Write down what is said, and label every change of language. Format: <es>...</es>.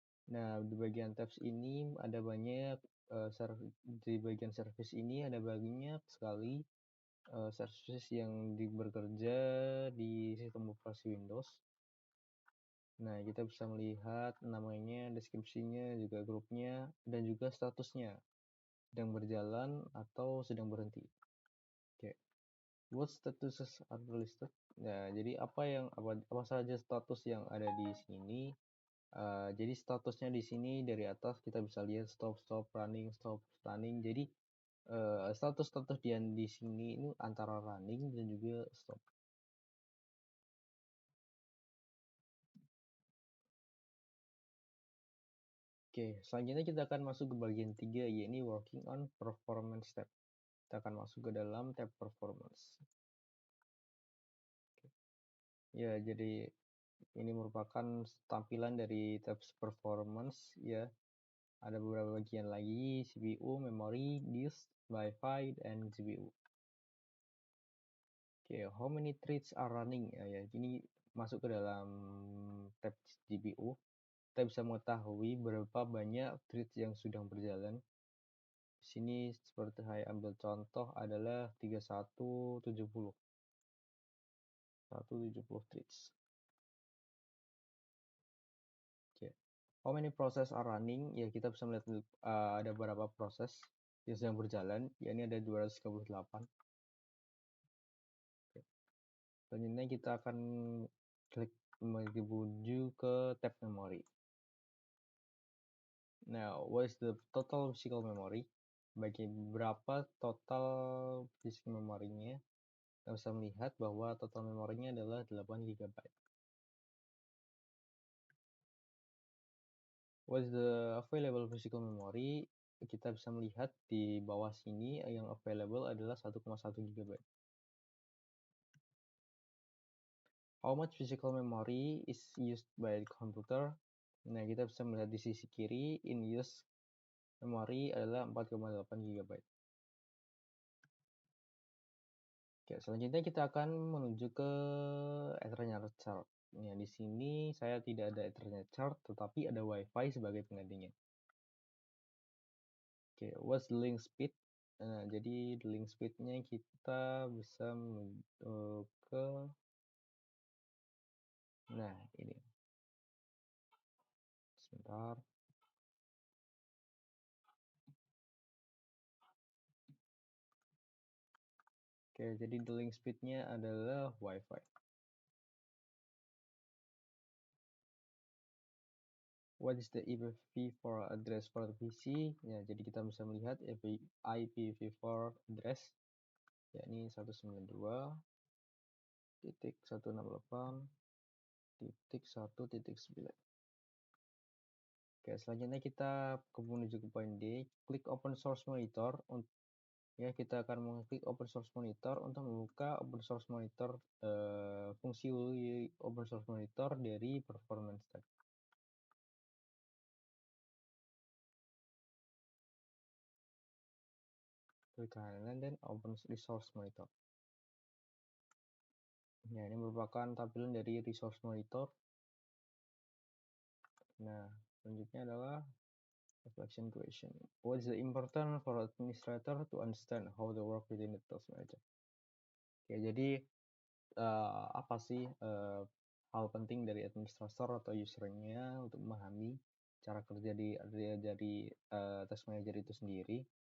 <id>Nah, di bagian tabs ini ada banyak di bagian service ini ada banyak sekali service yang bekerja di sistem operasi Windows. Nah, kita bisa melihat namanya, deskripsinya, juga grupnya, dan juga statusnya, sedang berjalan atau sedang berhenti.</id> <en>Oke, what statuses are listed?</en> <id>Nah, jadi apa saja status yang ada di sini? Jadi statusnya di sini dari atas kita bisa lihat stop, running, stop, running. Jadi status-status di sini ini antara running dan juga stop. Oke, selanjutnya kita akan masuk ke bagian 3, yaitu</id> <en>working on performance tab.</en> <id>Kita akan masuk ke dalam tab performance. Oke. Ya, jadi ini merupakan tampilan dari tab performance ya. Ada beberapa bagian lagi, CPU, memory, disk, Wi-Fi, dan GPU.</id> <en>Oke, how many threads are running?</en> <id>Ya, ini masuk ke dalam tab GPU. Kita bisa mengetahui berapa banyak threads yang sudah berjalan. Di sini seperti saya ambil contoh adalah 3170. 170 threads. Oke.</id> <en>How many process are running?</en> <id>Ya, kita bisa melihat ada beberapa proses yang sedang berjalan. Ya, ini ada 238. Oke. Selanjutnya kita akan klik menuju ke tab memory.</id> <en>Now, what is the total physical memory?</en> <id>Bagi berapa total physical memorinya? Kita bisa melihat bahwa total memorinya adalah 8 GB.</id> <en>What is the available physical memory?</en> <id>Kita bisa melihat di bawah sini yang available adalah 1,1 GB.</id> <en>How much physical memory is used by the computer?</en> <id>Nah, kita bisa melihat di sisi kiri, in use memory adalah 4,8 GB. Oke, selanjutnya kita akan menuju ke Ethernet chart. Ya, di sini saya tidak ada Ethernet chart, tetapi ada Wi-Fi sebagai penggantinya.</id> <en>Oke, what's the link speed?</en> <id>Nah, jadi the link speed-nya kita bisa ke, nah ini, sebentar. Oke, jadi the link speed-nya adalah WiFi.</id> <en>What is the IPv4 address for the PC?</en> <id>Ya, jadi kita bisa melihat IPv4 address, yakni 192.168.1.9. Oke, selanjutnya kita menuju ke poin D. Klik Open Source Monitor. Ya, kita akan mengklik Open Source Monitor untuk membuka Open Source Monitor, fungsi Open Source Monitor dari Performance Stack. Klik kanan dan Open Resource Monitor. Ya, ini merupakan tampilan dari Resource Monitor. Nah, selanjutnya adalah reflection question.</id> <en>What is the important for administrator to understand how to work within the task manager?</en> <id>Oke, jadi apa sih hal penting dari administrator atau usernya untuk memahami cara kerja dari task manager itu sendiri?</id>